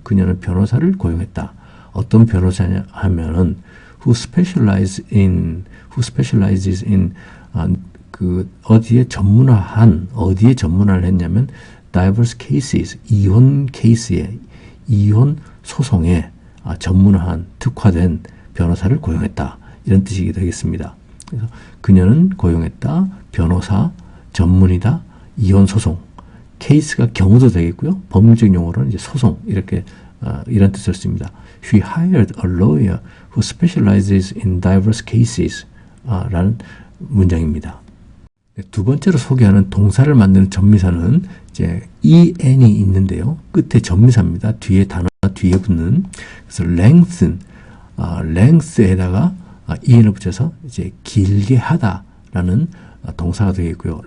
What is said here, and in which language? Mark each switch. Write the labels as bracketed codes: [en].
[ko] 그녀는 변호사를 고용했다. 어떤 변호사냐 하면은 [en] who specializes in [ko] 그 어디에 전문화를 했냐면 [en] diverse cases, [ko] 이혼 케이스에, 이혼 소송에 전문화한, 특화된 변호사를 고용했다. 이런 뜻이 되겠습니다. 그래서 그녀는 고용했다, 변호사, 전문이다, 이혼 소송. 케이스가 경우도 되겠고요. 법률적 용어로는 이제 소송, 이렇게 이런 뜻을 씁니다. [en] She hired a lawyer who specializes in diverse cases [ko] 라는 문장입니다. 두 번째로 소개하는 동사를 만드는 전미사는 이제 en이 있는데요. 끝에 전미사입니다. 뒤에 단어 뒤에 붙는. 그래서 lengthen, length에다가 en을 붙여서 이제 길게 하다라는 동사가 되겠고요.